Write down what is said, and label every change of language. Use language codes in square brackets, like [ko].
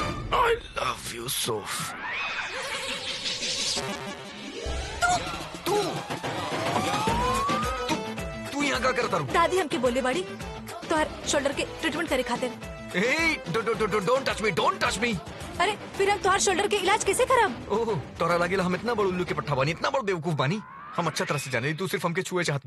[en] I love you, Soph. [bho] तू यहाँ क्या करता रू? दादी हमके बोले बाड़ी तो हर शोल्डर के ट्रीटमेंट करे खातिर। [en] Don't touch me, don't touch me. [bho] अरे फिर हम तुहार शोल्डर के इलाज कैसे करब? ओह, तोरा लागेला हम इतना बड़ उल्लू के पट्टा बानी, इतना बड़ बेवकूफ बानी। हम अच्छा तरह से जाने, तू सिर्फ हमके छुए चाहत।